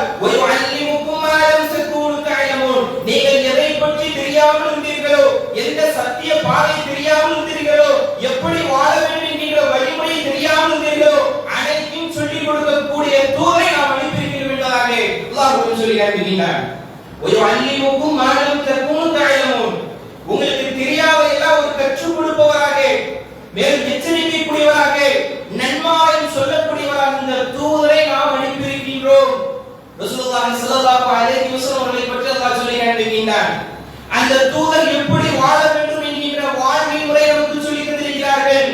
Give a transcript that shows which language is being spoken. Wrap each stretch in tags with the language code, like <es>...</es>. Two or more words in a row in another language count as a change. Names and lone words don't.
<ar>و يعلمكم ما لم تكونوا تعلمون,</ar> <ta>நீங்கள் எதை பற்றி தெரியாமல் இருந்தீர்களோ, எந்த சத்திய பாதை தெரியாமல் இருந்தீர்களோ, எப்படி வாழ வேண்டும் என்கிற வழிமுறை தெரியாமல் இருந்தீர்களோ, அனைத்தையும் சொல்லிக் கொடுக்கக்கூடிய தூதரை நாம் அனுப்பியிருக்கிறோம் என்பதாக அல்லாஹ் சொல்லி காண்பிக்கிறார்.</ta> <ar>وَيُعَلِّمُكُم مَّا لَمْ تَكُونُوا تَعْلَمُونَ,</ar> <ta>உங்களுக்கு தெரியாததெல்லாம் ஒரு கற்றுக் கொடுப்பவராக, மேலும் எச்சரிக்கை கூடியவராக, நன்மாராயம் சொல்லக்கூடியவராக இந்த தூதரை நாம் அனுப்பியிருக்கிறோம். ரசூலுல்லாஹி</ta> <ar>صلى الله عليه وسلم</ar> <ta>அவர்களை பற்றி அல்லாஹ் சொல்லி காண்பிக்கிறார். அந்த தூதர் எப்படி வாழ வேண்டும் என்கிற வாழ்க்கை முறை நமக்கு சொல்லி தந்திருக்கிறார்கள்.</ta>